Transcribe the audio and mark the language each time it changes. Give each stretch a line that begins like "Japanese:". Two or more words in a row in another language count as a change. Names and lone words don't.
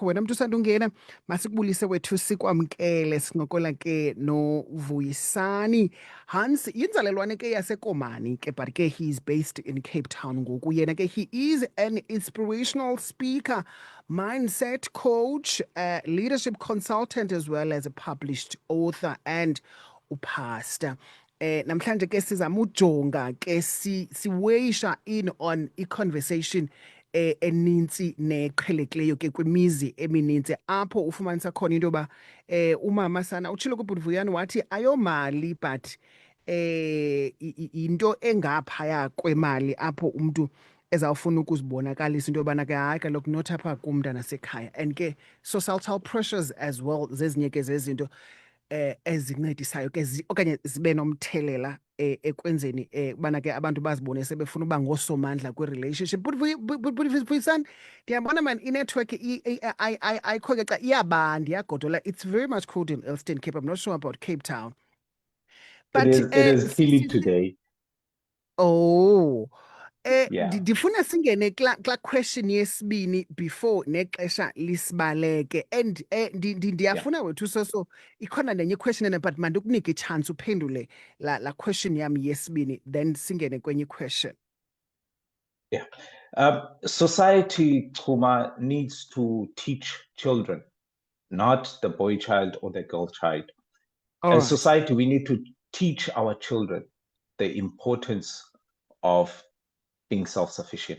Xhosa: Wena mntu usanda ungena masikubulise wethu sikwamkele sincokola ke noVuyisani Hans, yinzalelwane ke yasekomani ke, but ke
English: he is based in Cape Town
Xhosa: ngoku. Yena ke
English: he is an inspirational speaker, mindset coach, leadership consultant, as well as a published author and upastor.
Xhosa: Namhlanje ke sizama ujonga ke siweyisha
English: in on
Xhosa: i-conversation eninzi neqhelekileyo ke kwimizi emininzi apho ufumanisa khona into yoba umama sana utshilo kuBudvuyani wathi ayomali but into engaphaya kwemali apho umntu ezawufuna ukuzibonakalisa into yobana ke hayi kaloku not apha kumntana sekhaya. And ke
English: societal pressures as well
Xhosa: zezinye ke zezinto ezincedisayo ke okanye zibe nomthelela ekwenzeni ubana ke abantu bazibone sebefuna uba ngosomandla kwi-relationship. Vuyisani, ndiyabona man inetwork ayikho ke xa iyabanda iyagodola.
English: It's very much cold in Eastern Cape. I'm not sure about Cape Town. But it is chilly today. Oh, Yeah.
Xhosa: ndifuna singene kla question yesibini before nexesha lisibaleke, and ndiyafuna wethu so ikhona nenye question ena, but mandikunike ichance uphendule la question yam yesibini, then singene kwenye question.
English: Yeah. Society, Chuma, needs to teach children, not the boy child or the girl child. As society, we need to teach our children the importance of being self-sufficient.